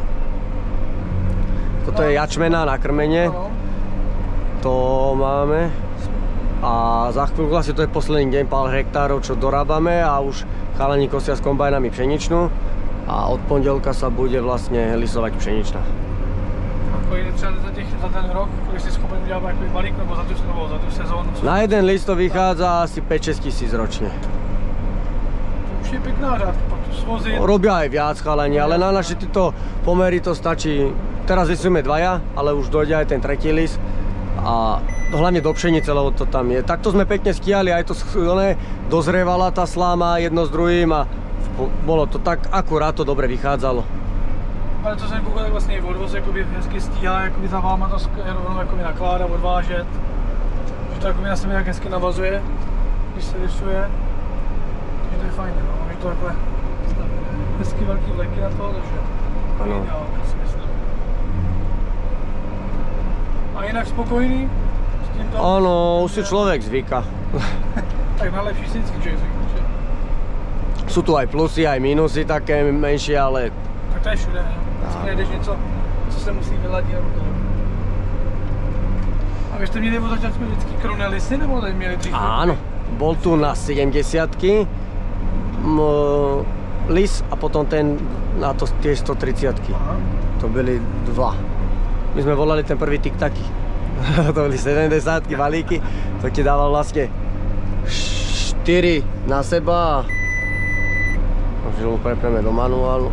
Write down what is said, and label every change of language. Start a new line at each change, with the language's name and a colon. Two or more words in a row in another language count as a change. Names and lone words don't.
Slovak: Toto je jačmena na krmenie. To máme. A za chvíľku asi to je posledný deň, pár hektárov, čo dorábame a už chalani kosia s kombajnami pšeničnú. a od pondelka sa bude vlastne lisovať pšeničná.
Czech: Ako je třeba za ten rok, kolik si schopen udělat jakoby balík, nebo za tu sezónu?
Slovak: Na jeden list to vychádza asi 5-6 tisíc ročne.
Czech: To už je pekná řádka, pak tu svozit.
Slovak: Robia aj viac chalani, ale na naše títo pomery to stačí. Teraz listujeme dvaja, ale už dojde aj ten tretí list. A hlavne do pšenice, lebo to tam je. Takto sme pekne skýjali, aj to dozrievala tá sláma jedno s druhým a bolo to tak akurát to dobre vychádzalo.
Czech: Ale co jsem koukal, tak vlastně i odvoz jakoby hezky stíhá, jakoby za váma to rovnou jakoby nakládá, odvážet. Že to jakoby na sebe jak hezky navazuje, když se rysuje. Takže to je fajn, no. Je to takhle hezky velký vleky na to, takže ano. ideál, si myslím. A jinak spokojný s tímto?
Slovak: Áno, už si človek zvyka.
Czech: Tak na lepší si vždycky člověk zvykne, že?
Slovak: Sú tu aj plusy, aj minusy také menšie, ale
Czech: Tak to je všude, ne? Vždycky najdeš něco, co se musí vyladit nebo to. A vy jste měli od začátku vždycky kronelisy, nebo tady měli dřív?
Slovak: áno, bol tu na 70-ky lis a potom ten na to tie 130-ky. Aha.
Czech: To byli dva.
Slovak: My sme volali ten prvý tik-taky. To boli 70-ky balíky, to ti dával vlastne 4 na seba a žilu prepneme do manuálu.